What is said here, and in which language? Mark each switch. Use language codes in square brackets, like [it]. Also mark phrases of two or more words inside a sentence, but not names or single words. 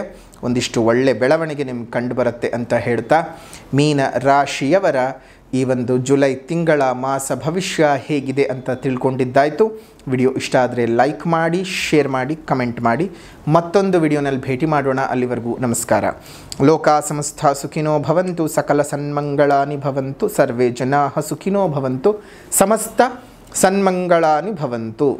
[kn] ಒಂದಿಷ್ಟು ಒಳ್ಳೆ ಬೆಳವಣಿಗೆ ನಿಮ್ಗೆ ಕಂಡು ಬರುತ್ತೆ ಅಂತ ಹೇಳ್ತಾ, ಮೀನ ರಾಶಿಯವರ ಈ ಒಂದು ಜುಲೈ ತಿಂಗಳ ಮಾಸ ಭವಿಷ್ಯ ಹೇಗಿದೆ ಅಂತ ತಿಳ್ಕೊಂಡಿದ್ದಾಯಿತು. ವಿಡಿಯೋ ಇಷ್ಟ ಆದರೆ ಲೈಕ್ ಮಾಡಿ, ಶೇರ್ ಮಾಡಿ, ಕಮೆಂಟ್ ಮಾಡಿ. ಮತ್ತೊಂದು ವಿಡಿಯೋನಲ್ಲಿ ಭೇಟಿ ಮಾಡೋಣ. ಅಲ್ಲಿವರೆಗೂ ನಮಸ್ಕಾರ. [sa] ಲೋಕ ಸಮಸ್ತ ಸುಖಿನೋ ಭವಂತು, ಸಕಲ ಸನ್ಮಂಗಳಾನಿ ಭವಂತು, ಸರ್ವೇ ಜನಾಃ ಸುಖಿನೋ ಭವಂತು, ಸಮಸ್ತ ಸನ್ಮಂಗಳಾನಿ ಭವಂತು.